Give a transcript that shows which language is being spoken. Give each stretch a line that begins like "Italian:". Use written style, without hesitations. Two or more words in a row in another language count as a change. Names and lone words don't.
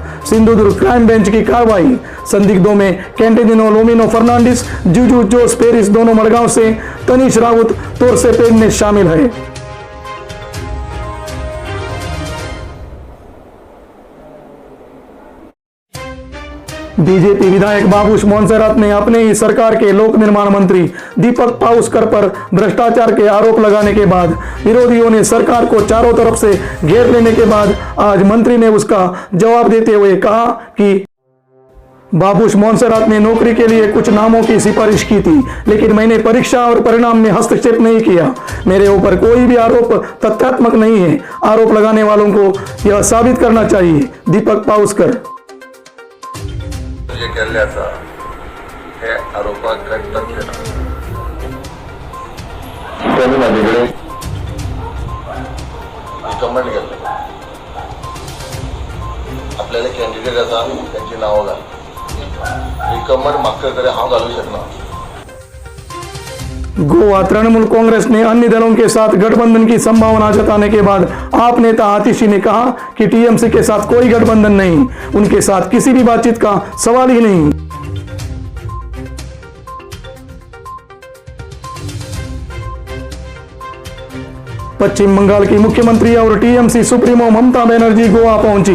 Hindi: सिंधुदुर्ग क्राइम बेंच की कार्रवाई। संदिग्धों में कैंटेनिनो लोमिनो फर्नांडिस, जुजू जोस पेरिस दोनों मड़गांव से, तनीश राउत तोरसे पेडने शामिल है। बीजेपी विधायक बाबूश मोन्सेरात ने अपने ही सरकार के लोक निर्माण मंत्री दीपक पाउसकर पर भ्रष्टाचार के आरोप लगाने के बाद विरोधियों ने सरकार को चारों तरफ से घेर लेने के बाद आज मंत्री ने उसका जवाब देते हुए कहा कि बाबूश मोन्सेरात ने नौकरी के लिए कुछ नामों की सिफारिश की थी, लेकिन मैंने परीक्षा और परिणाम में हस्तक्षेप नहीं किया। मेरे ऊपर कोई भी आरोप तथ्यात्मक नहीं है। आरोप लगाने वालों को यह साबित करना चाहिए। दीपक पाउसकर।
Konkani: केल्ल्याचा हे आरोपाक तथ्य ना।
Marathi: त्यांनी माझ्याकडे रिकमेंड केले। आपल्याला कॅन्डिडेट आसा त्यांची नावं घाल।
Konkani: रिकमेंड म्हाका तरी हांव घालूं शकना।
Hindi: गोवा तृणमूल कांग्रेस ने अन्य दलों के साथ गठबंधन की संभावना जताने के बाद आप नेता आतिशी ने कहा कि टीएमसी के साथ कोई गठबंधन नहीं, उनके साथ किसी भी बातचीत का सवाल ही नहीं। पश्चिम बंगाल की मुख्यमंत्री और टीएमसी सुप्रीमो ममता बनर्जी गोवा पहुंची।